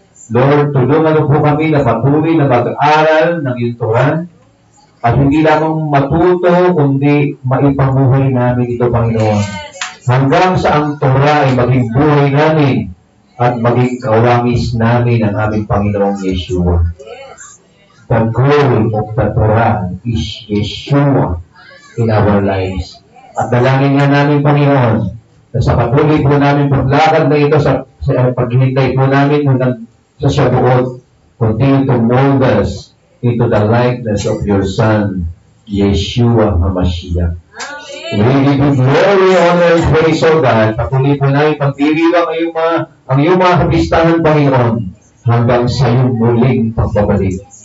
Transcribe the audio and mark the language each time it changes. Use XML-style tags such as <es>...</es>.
<tl>Lord, tulungan mo po kami na patuloy na mag-aral ng iyong Torah at hindi lamang matuto, kundi maipabuhay namin ito, Panginoon. Hanggang sa ang Torah ay maging buhay namin at maging kawangis namin ang aming Panginoong Yeshua.</tl> <en>The goal of the Torah is Yeshua in our lives.</en> <tl>At dalangin nga namin, Panginoon, na sa patuloy po namin paglakad na ito, sa paghihintay po namin hanggang sa Shavuot,</tl> <en>continue to mold us into the likeness of your Son,</en> <he>Yeshua HaMashiach.</he> <en>We give you glory, honor, and praise, O God.</en> <tl>Patuloy po namin pagdiriwang ang iyong mga kapistahan, Panginoon, hanggang sa iyong muling pagbabalik.</tl>